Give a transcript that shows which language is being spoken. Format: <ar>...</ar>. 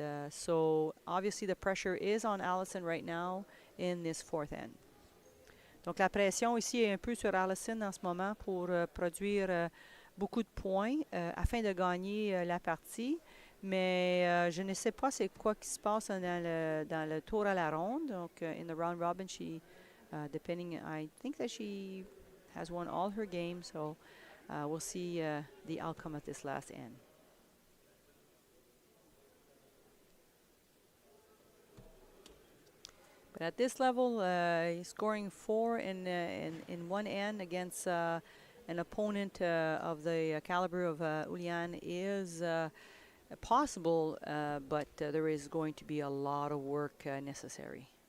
<en>So obviously the pressure is on Alison right now in this 4th end.</en> <fr>Donc la pression ici est un peu sur Alison en ce moment pour produire beaucoup de points afin de gagner la partie. Mais je ne sais pas c'est quoi qui se passe dans le tour à la ronde. Donc</fr> <en>in the round robin, she depending, I think that she has won all her games. So we'll see the outcome of this last end. But at this level, scoring 4 in one end against an opponent of the caliber of Iulian is possible, but there is going to be a lot of work necessary.</en>